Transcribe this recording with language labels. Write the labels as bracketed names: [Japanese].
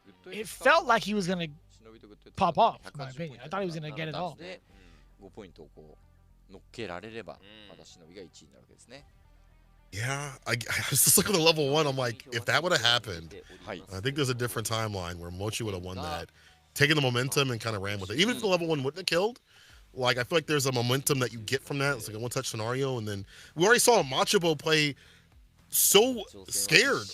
[English] It felt like he was gonna pop off, in my opinion. I thought he was gonna get it all. [Japanese] 5ポイントをこう乗っけられればまた忍びが1位になるわけですね。 [English] Yeah, I was just looking at the level 1. I'm like, if that would have happened, I think there's a different timeline where Mochi would have won that, taken the momentum and kind of ran with it. Even if the level 1 wouldn't have killed, like I feel like there's a momentum that you get from that. It's like a one-touch scenario, and then we already saw Machobo play so scared.